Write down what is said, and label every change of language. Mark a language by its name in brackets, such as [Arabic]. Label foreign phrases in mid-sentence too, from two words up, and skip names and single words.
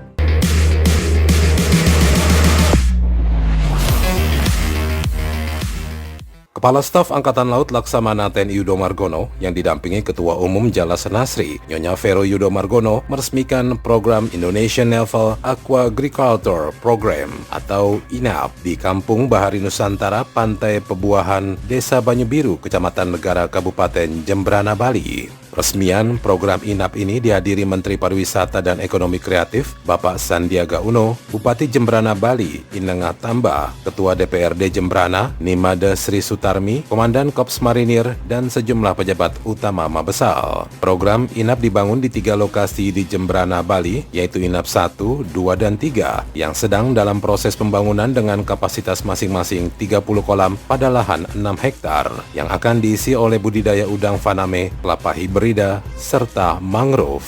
[Indonesian] Kepala Staf Angkatan Laut Laksamana TNI Yudo Margono yang didampingi Ketua Umum Jalas Nasri, Nyonya Vero Yudo Margono, meresmikan program Indonesian Naval Aquagriculture Program atau INAP di Kampung Bahari Nusantara, Pantai Pebuahan, Desa Banyu-Biru, Kecamatan Negara, Kabupaten Jembrana, Bali. Resmian program INAP ini dihadiri Menteri Pariwisata dan Ekonomi Kreatif, Bapak Sandiaga Uno, Bupati Jembrana, Bali, Inengah Tamba, Ketua DPRD Jembrana, Nimade Sri Sutarmi, Komandan Korps Marinir, dan sejumlah pejabat utama Mabesal. Program INAP dibangun di 3 lokasi di Jembrana, Bali, yaitu INAP 1, 2, dan 3, yang sedang dalam proses pembangunan dengan kapasitas masing-masing 30 kolam pada lahan 6 hektar, yang akan diisi oleh budidaya udang faname, kelapa hibrida, serta mangrove.